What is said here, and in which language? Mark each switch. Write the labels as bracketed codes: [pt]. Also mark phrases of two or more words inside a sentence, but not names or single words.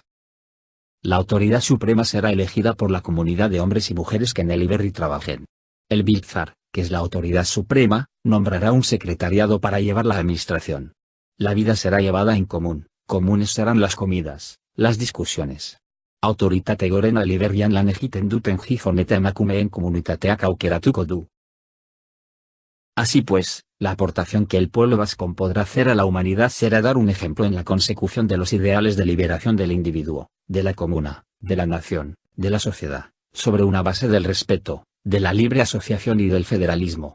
[es] La autoridad suprema será elegida por la comunidad de hombres y mujeres que en el Iberri trabajen. El Biltzar, que es la autoridad suprema, nombrará un secretariado para llevar la administración. La vida será llevada en común, comunes serán las comidas, las discusiones. [eu] Autoritate gorena liberian lan egiten duten gifoneta emakumeen komunitateak aukeratuko du. [es] Así pues, La aportación que el pueblo vasco podrá hacer a la humanidad será dar un ejemplo en la consecución de los ideales de liberación del individuo, de la comuna, de la nación, de la sociedad, sobre una base del respeto, de la libre asociación y del federalismo.